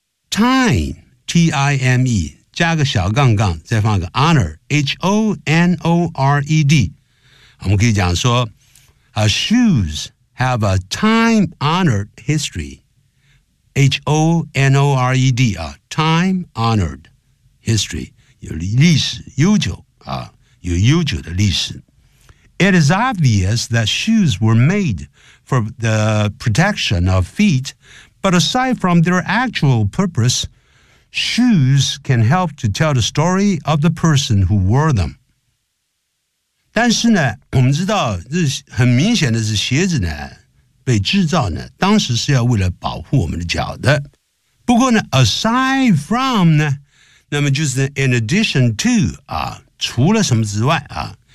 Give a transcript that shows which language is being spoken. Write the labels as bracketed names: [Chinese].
[English] Time, T-I-M-E, [Chinese] 加个小杠杠，再放个 [English] honor, H-O-N-O-R-E-D. [Chinese] 我们可以讲说 [English] shoes have a time-honored history. H-O-N-O-R-E-D, time-honored history. [Chinese] 有历史悠久啊，有悠久的历史。 [English] It is obvious that shoes were made for the protection of feet, but aside from their actual purpose, shoes can help to tell the story of the person who wore them. [Chinese] 但是呢，我们知道，这很明显的是鞋子呢，被制造呢，当时是要为了保护我们的脚的。不过呢 ， [English] aside from [Chinese] 呢，那么就是 [English] in addition to [Chinese] 啊，除了什么之外啊。